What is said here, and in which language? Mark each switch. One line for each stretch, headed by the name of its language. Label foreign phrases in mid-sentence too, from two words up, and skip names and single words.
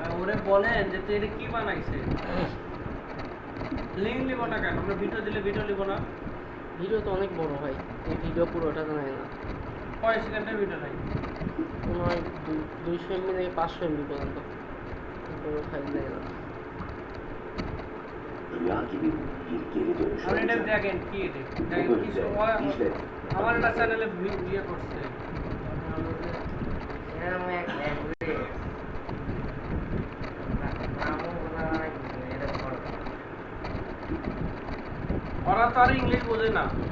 Bangla: ওরে বলেন যে তুই এটা কি বানাইছে লিঙ্ক নিব না কেন আমরা ভিডিও দিলে ভিডিও নিব না ভিডিও তো অনেক বড় হয় এই ভিডিও পুরোটা তো নেয় না কয় সেকেন্ডের ভিডিও নাই মনে হয় 200 MB থেকে 500 MB পর্যন্ত পুরো ফাইল নেয় না
Turkish: rüya gibi bir geri dönüş
Bangla: আপনি এটা
Turkish: olacak.
Bangla: দেখেন কি এটা দেখেন
Turkish: Bu
Bangla: কি
Turkish: bölümde
Bangla: সময়
Turkish: Dicle
Bangla: আমার একটা চ্যানেলে ভিডিও করছে এরকম এক ল্যাঙ্গুয়েজ নামও বলা হয় এটা বড় ওরা তো আর ইংলিশ বোঝে না